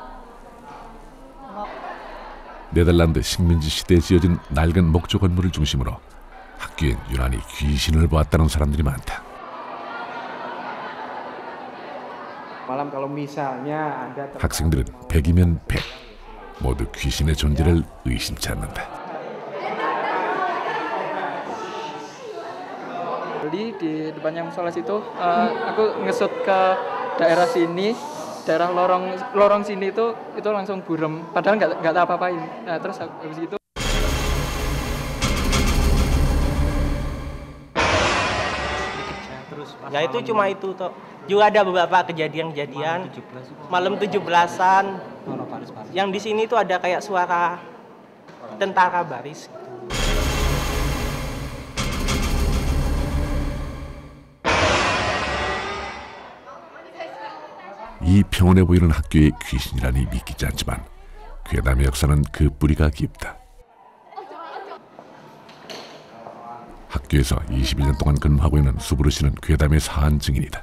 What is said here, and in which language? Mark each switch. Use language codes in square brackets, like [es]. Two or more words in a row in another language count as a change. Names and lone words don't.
[ko] 네덜란드 식민지 시대에 지어진 낡은 목조 건물을 중심으로 학교엔 유난히 귀신을 보았다는 사람들이 많다. 학생들은 100이면 100, 모두 귀신의 존재를 의심치 않는다. [id] Di depannya musola situ, aku ngesut ke daerah sini, daerah lorong sini itu langsung buram, padahal nggak apa-apain. Nah terus habis itu. Ya itu cuma itu toh. Juga ada beberapa kejadian-kejadian malam 17-an. Yang di sini tuh ada kayak suara tentara baris. [ko] 이 평온해 보이는 학교에 귀신이라니 믿기지 않지만 괴담의 역사는 그 뿌리가 깊다. 학교에서 21년 동안 근무하고 있는 수브르 씨는 괴담의 사한 증인이다.